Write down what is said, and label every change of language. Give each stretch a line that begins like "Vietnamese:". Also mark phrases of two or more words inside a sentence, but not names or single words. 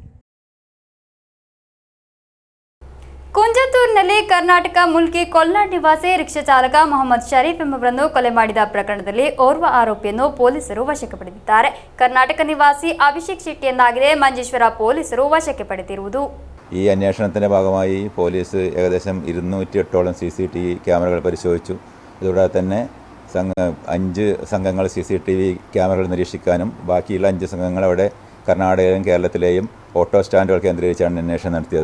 Kannada: ಕುಂಜತ್ತೂರಿನಲ್ಲಿ ಕರ್ನಾಟಕ ಮುಲ್ಕಿ ಕೊಲ್ಲಾಡ್ ನಿವಾಸಿ ರಿಕ್ಷಾ ಚಾಲಕ ಮೊಹಮ್ಮದ್ ಶರೀಫ್ ಎಂಬುವರನ್ನು ಕೊಲೆ ಮಾಡಿದ ಪ್ರಕರಣದಲ್ಲಿ ಓರ್ವ ಆರೋಪಿಯನ್ನು ಪೊಲೀಸರು ವಶಕ್ಕೆ ಪಡೆದಿದ್ದಾರೆ. ಕರ್ನಾಟಕ ನಿವಾಸಿ ಅಭಿಷೇಕ್ ಶೆಟ್ಟಿಯನ್ನಾಗಿದೆ ಮಂಜೇಶ್ವರ ಪೊಲೀಸರು ವಶಕ್ಕೆ ಪಡೆದಿರುವುದು.
Malayalam: ഈ അന്വേഷണത്തിൻ്റെ ഭാഗമായി പോലീസ് ഏകദേശം 208ഓളം CCTV ക്യാമറകൾ പരിശോധിച്ചു. ഇതുകൂടാതെ തന്നെ 5 സംഘങ്ങൾ CCTV ക്യാമറകൾ നിരീക്ഷിക്കാനും ബാക്കിയുള്ള 5 സംഘങ്ങൾ അവിടെ കർണാടകയിലും കേരളത്തിലെയും ഓട്ടോ സ്റ്റാൻഡുകൾ കേന്ദ്രീകരിച്ചാണ് അന്വേഷണം നടത്തിയത്.